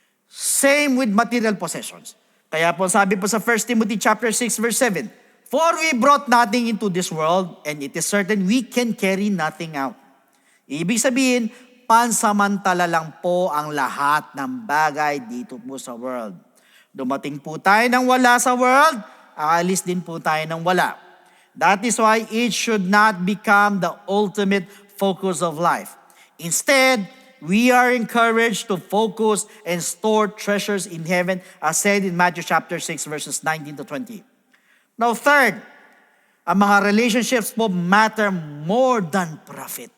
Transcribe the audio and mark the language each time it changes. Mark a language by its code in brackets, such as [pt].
[en] Same with material possessions. [tl] Kaya po sabi po sa [en] 1 Timothy chapter 6 verse 7, "For we brought nothing into this world, and it is certain we can carry nothing out." [tl] Ibig sabihin, pansamantala lang po ang lahat ng bagay dito po sa world. Dumating po tayo ng wala sa world, aalis din po tayo ng wala. [en] That is why it should not become the ultimate focus of life. Instead, we are encouraged to focus and store treasures in heaven, as said in Matthew chapter 6 verses 19 to 20. Now third, [tl] ang mga [en] relationships po matter more than profit.